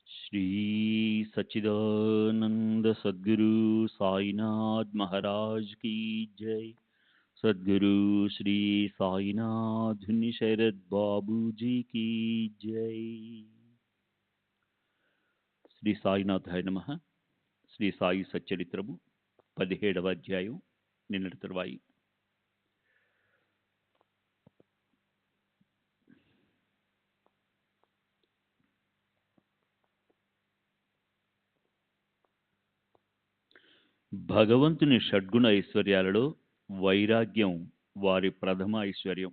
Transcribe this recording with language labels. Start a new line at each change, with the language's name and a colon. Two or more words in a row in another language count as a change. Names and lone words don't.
Hindi: श्री सच्चिदानंद सद्गुरु साईनाथ महाराज की जय। सद्गुरु श्री साईनाथ शरद बाबू जी की जय।
Telugu: శ్రీ సాయినాథాయ నమః. శ్రీ సాయి సచ్చరిత్రము 17వ అధ్యాయం. నిన్నటి తరువాయి. భగవంతుని షడ్గుణ ఐశ్వర్యాలలో వైరాగ్యం వారి ప్రథమ ఐశ్వర్యం.